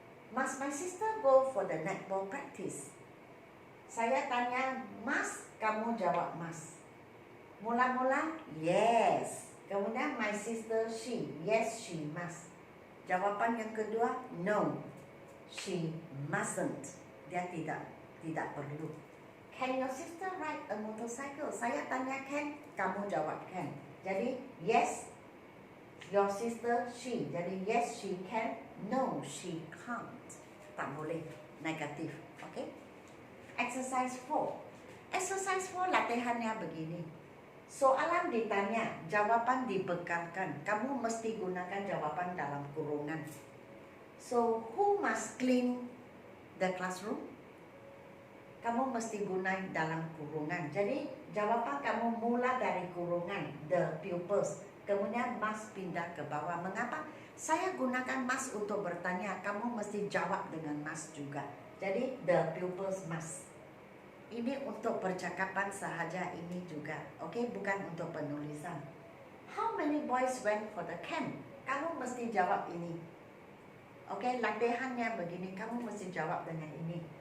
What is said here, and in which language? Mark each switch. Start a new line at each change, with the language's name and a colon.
English: Must my sister go for the netball practice?
Malay: Saya tanya must, kamu jawab must.
English: Mula-mula yes. Kemudian my sister she, yes she must.
Malay: Jawapan yang kedua
English: no, she mustn't.
Malay: Dia tidak perlu.
English: Can your sister ride a motorcycle?
Malay: Saya tanya can, kamu jawab can.
English: Jadi yes, your sister she. Jadi yes she can, no she can't.
Malay: Tak boleh, negatif. Okay? Exercise 4. Exercise 4 latihannya begini. Soalan ditanya, jawaban dibekalkan. Kamu mesti gunakan jawaban dalam kurungan.
English: So, who must clean the classroom?
Malay: Kamu mesti gunakan dalam kurungan. Jadi, jawaban kamu mula dari kurungan, the pupils. Kemudian must pindah ke bawah. Mengapa? Saya gunakan must untuk bertanya. Kamu mesti jawab dengan must juga. Jadi,
English: the pupils must.
Malay: Ini untuk percakapan sahaja ini juga, okay? Bukan untuk penulisan.
English: How many boys went for the camp?
Malay: Kamu mesti jawab ini. Okay, latihannya begini, kamu mesti jawab dengan ini.